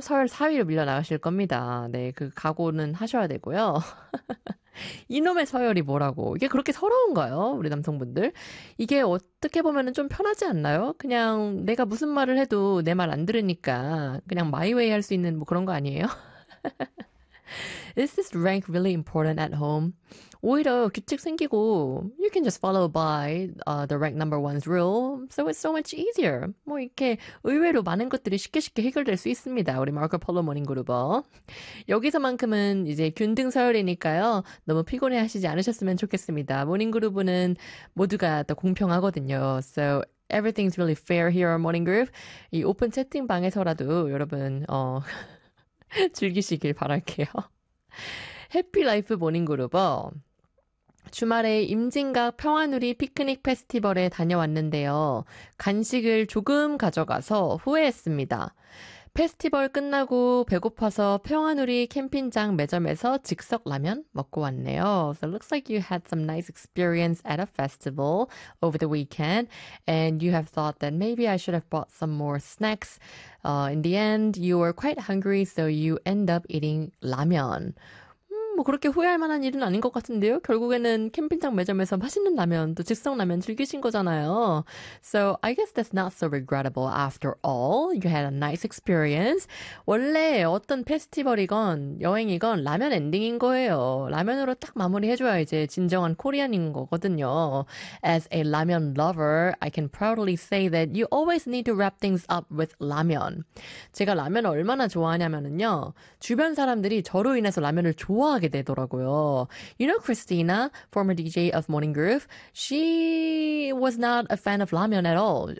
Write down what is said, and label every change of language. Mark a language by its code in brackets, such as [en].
[ko] 서열 4위로 밀려나가실 겁니다. 네, 그 각오는 하셔야 되고요. 이놈의 서열이 뭐라고. 이게 그렇게 서러운가요? 우리 남성분들. 이게 어떻게 보면 좀 편하지 않나요? 그냥 내가 무슨 말을 해도 내 말 안 들으니까 그냥 마이웨이 할 수 있는 뭐 그런 거 아니에요? [en] Is this rank really important at home? [ko] 오히려 규칙 생기고 [en] you can just follow by the rank number one's rule. So it's so much easier. [ko] 뭐 이렇게 의외로 많은 것들이 쉽게 쉽게 해결될 수 있습니다. 우리 마커 폴로 모닝 그룹어. 여기서만큼은 이제 균등 서열이니까요. 너무 피곤해하시지 않으셨으면 좋겠습니다. 모닝 그룹은 모두가 더 공평하거든요. [en] So everything's really fair here on Morning Group. [ko] 이 오픈 채팅방에서라도 여러분 즐기시길 바랄게요. 해피라이프 모닝그룹어. 주말에 임진각 평화누리 피크닉 페스티벌에 다녀왔는데요. 간식을 조금 가져가서 후회했습니다. 페스티벌 끝나고 배고파서 평화누리 캠핑장 매점에서 즉석 라면 먹고 왔네요. [en] So it looks like you had some nice experience at a festival over the weekend and you have thought that maybe I should have bought some more snacks. In the end, you were quite hungry, so you end up eating 라면. [ko] 뭐 그렇게 후회할 만한 일은 아닌 것 같은데요. 결국에는 캠핑장 매점에서 맛있는 라면, 또 즉석 라면 즐기신 거잖아요. [en] So I guess that's not so regrettable after all. You had a nice experience. [ko] 원래 어떤 페스티벌이건 여행이건 라면 엔딩인 거예요. 라면으로 딱 마무리해줘야 이제 진정한 코리안인 거거든요. [en] As a 라면 lover, I can proudly say that you always need to wrap things up with 라면. [ko] 제가 라면을 얼마나 좋아하냐면요. 주변 사람들이 저로 인해서 라면을 좋아 하게 되더라고요. [en] You know Christina, former DJ of Morning Groove, she was not a fan of ramen at all.